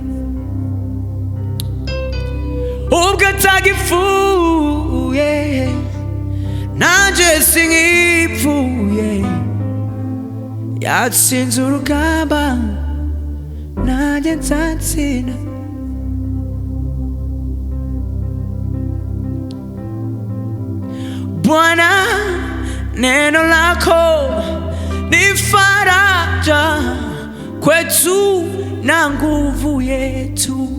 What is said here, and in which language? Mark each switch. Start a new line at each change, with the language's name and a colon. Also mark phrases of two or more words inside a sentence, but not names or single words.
Kinyarwanda: Ubwo atagipfuye nanjye sinkipfuye, yatsinze urugamba nanjye nzatsinda.
Swahili: Bwana, neno lako ni faraja kwetu na nguvu yetu.